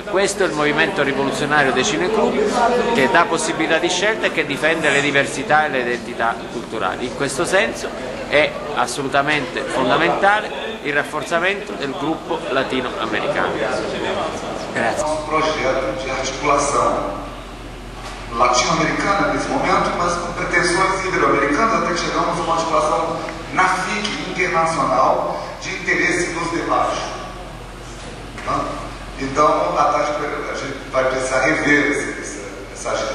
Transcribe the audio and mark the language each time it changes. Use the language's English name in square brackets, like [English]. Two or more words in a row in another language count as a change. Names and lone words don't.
[Italian] Questo è il movimento rivoluzionario dei cineclub, che dà possibilità di scelta e che difende le diversità e le identità culturali. In questo senso è assolutamente fondamentale il rafforzamento del gruppo latinoamericano. Grazie. [Portuguese] Um projeto de articulação latino-americana nesse momento, mas com pretensões ibero-americanas, até que chegamos a uma articulação na FIC internacional de interesse nos debates. Então, a gente vai precisar rever essa agenda.